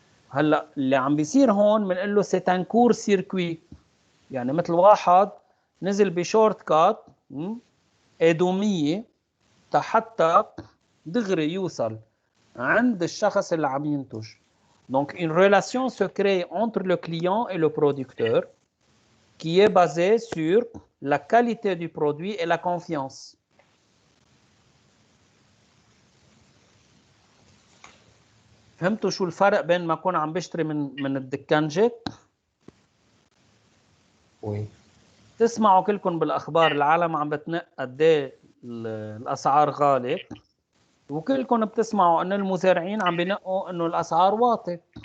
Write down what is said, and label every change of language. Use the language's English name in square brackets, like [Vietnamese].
[Arabic] هلا اللي عم بيصير هون بنقول له سي ان كور سيركوي، يعني مثل واحد نزل بشورت كات ادوميه حتى دغري يوصل عند الشخص اللي عم ينتج. [French] Donc une relation se crée entre le client et le producteur qui est basée sur la qualité du produit et la confiance. [Arabic] فهمتوا شو الفرق بين ما أكون عم بشتري من الدكانجة وي تسمعوا كلكم بالاخبار العالم عم بتنق قد ايه الاسعار غاليه، وكلكم بتسمعوا ان المزارعين عم بينقوا انه الاسعار واطيه.